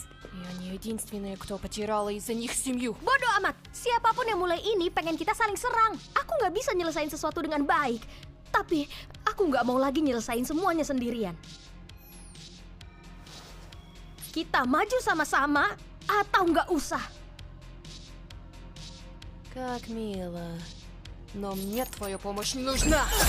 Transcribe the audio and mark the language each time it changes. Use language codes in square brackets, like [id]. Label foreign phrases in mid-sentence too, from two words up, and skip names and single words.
[ru] И они единственные, кто потерял из-за них семью. [id] Bodoh amat. Siapapun yang mulai ini pengen kita saling serang. Aku nggak bisa nyelesain sesuatu dengan baik. Tapi aku nggak mau lagi nyelesain semuanya sendirian. Kita maju sama-sama atau nggak usah. [ru] Как мило. Но мне твоя помощь не нужна.